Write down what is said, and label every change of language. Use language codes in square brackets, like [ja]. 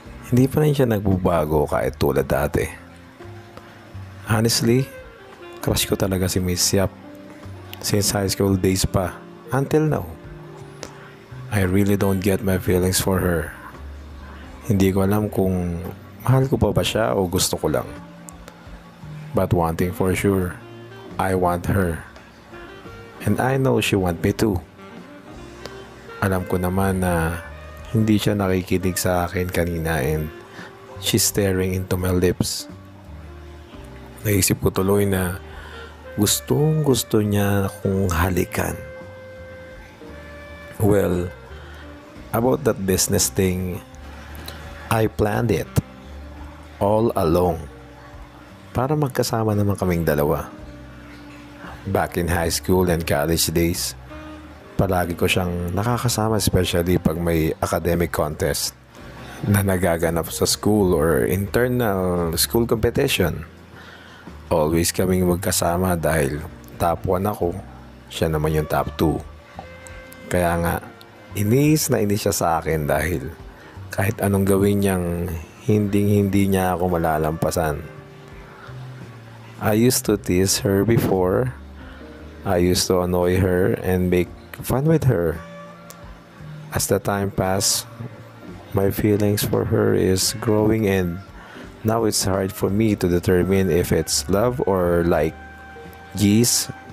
[tl] Hindi pa rin siya nagbabago kahit tulad dati. Honestly, crush ko talaga si Miss Yap. [en] Since high school days pa, until now. I really don't get my feelings for her. [tl] Hindi ko alam kung mahal ko pa ba siya o gusto ko lang. [en] But one thing for sure, I want her. And I know she want me too. [tl] Alam ko naman na hindi siya nakikinig sa akin kanina [en] and she's staring into my lips. [tl] Naisip ko tuloy na gusto niya akong halikan. [en] Well, about that business thing, I planned it all along [tl] para magkasama naman kaming dalawa. [en] Back in high school and college days, [tl] palagi ko siyang nakakasama, especially pag may academic contest na nagaganap sa school [en] or internal school competition. [tl] Always kaming magkasama dahil top 1 ako, siya naman yung top 2. Kaya nga, inis na inis siya sa akin dahil kahit anong gawin niyang hindi niya ako malalampasan. [en] I used to tease her before. I used to annoy her and make fun with her. As the time passed, my feelings for her is growing and now it's hard for me to determine if it's love or like geese.